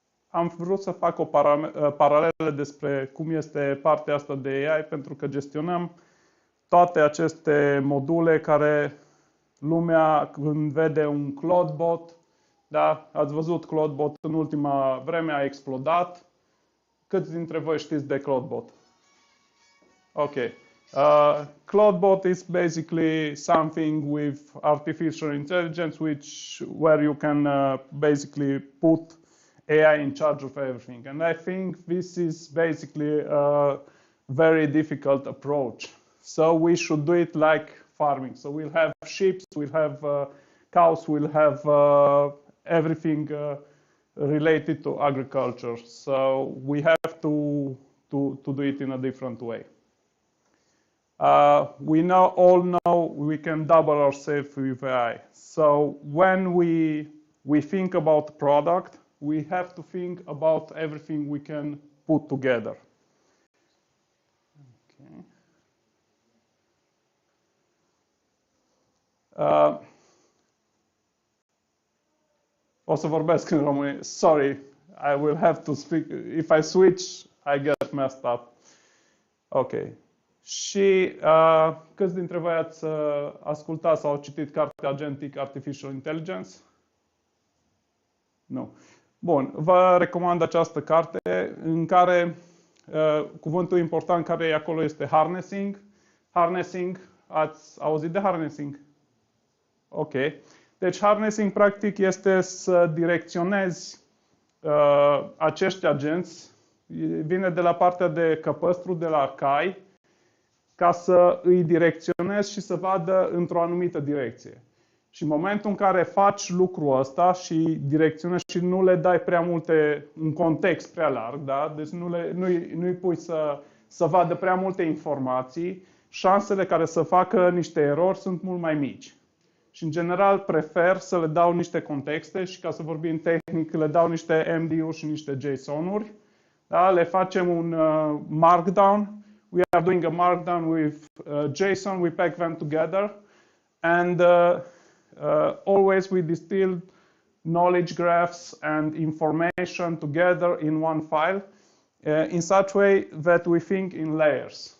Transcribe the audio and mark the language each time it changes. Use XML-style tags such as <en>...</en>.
<ro>Am vrut să fac o paralelă despre cum este partea asta de AI, pentru că gestionăm toate aceste module care lumea, când vede un Cloudbot, da, ați văzut Cloudbot în ultima vreme, a explodat. Câți dintre voi știți de Cloudbot? Ok.</ro> <en>Cloudbot is basically something with artificial intelligence, where you can basically put AI in charge of everything. And I think this is basically a very difficult approach. So we should do it like farming. So we'll have sheep, we'll have cows, we'll have everything related to agriculture. So we have to do it in a different way. We all know we can double ourselves with AI. So when we think about the product, we have to think about everything we can put together. Okay.</en> <ro>O să vorbesc în română.</ro> <en>Sorry, I will have to speak. If I switch, I get messed up. Ok.</en> <ro>Și câți dintre voi ați ascultat sau citit cartea Agentic Artificial Intelligence? Nu. Bun, vă recomand această carte în care cuvântul important care e acolo este harnessing. Harnessing, ați auzit de harnessing? Ok. Deci harnessing practic este să direcționezi acești agenți, vine de la partea de căpăstru, de la cai, ca să îi direcționezi și să vadă într-o anumită direcție. Și în momentul în care faci lucrul ăsta și direcționezi și nu le dai prea multe, un context prea larg, da? Deci nu-i pui să vadă prea multe informații, șansele care să facă niște erori sunt mult mai mici. Și în general prefer să le dau niște contexte și, ca să vorbim tehnic, le dau niște MD-uri și niște JSON-uri. Da? Le facem un markdown.</ro> <en>We are doing a markdown with JSON. We pack them together. And always we distill knowledge graphs and information together in one file in such way that we think in layers.</en>